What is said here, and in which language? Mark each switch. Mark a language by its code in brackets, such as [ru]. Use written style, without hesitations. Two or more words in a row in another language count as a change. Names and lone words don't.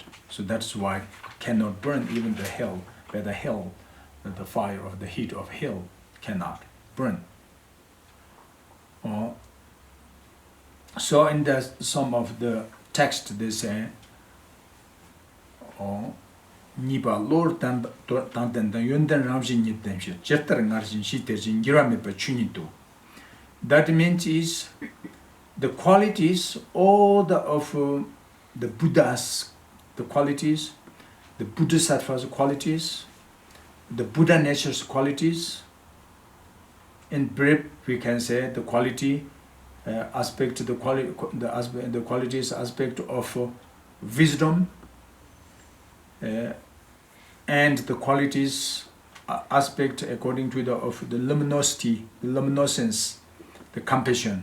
[en] So that's why cannot burn even the hell, by the hell, the fire of the heat of hell cannot burn. So in some of the text they say, nipa lor tan yundan ramshin nitten shi jettar ngarshin shi terjin girame pa chunitu. That means is the qualities, all of the Buddhas, the qualities, the Bodhisattva's qualities, the Buddha nature's qualities. In brief, we can say the quality aspect, the qualities aspect of wisdom, and the qualities aspect according to the luminosity, the luminescence, the compassion.